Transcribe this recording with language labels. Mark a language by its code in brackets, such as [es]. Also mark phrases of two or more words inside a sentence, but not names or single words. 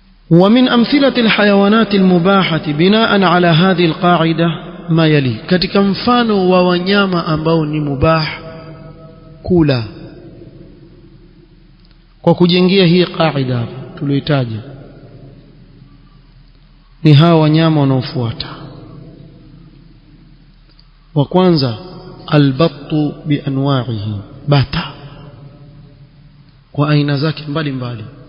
[ar] ومن أمثلة الحيوانات المباحة بناء على هذه القاعدة ما يلي. [sw] katika mfano wa wanyama ambao ni mubah kula kwa kujengea hii qaida tulioitaja ni hawa wanyama wanaofuata. wa kwanza [ar] البط بأنواعه, [sw] bata kwa aina zake mbalimbali.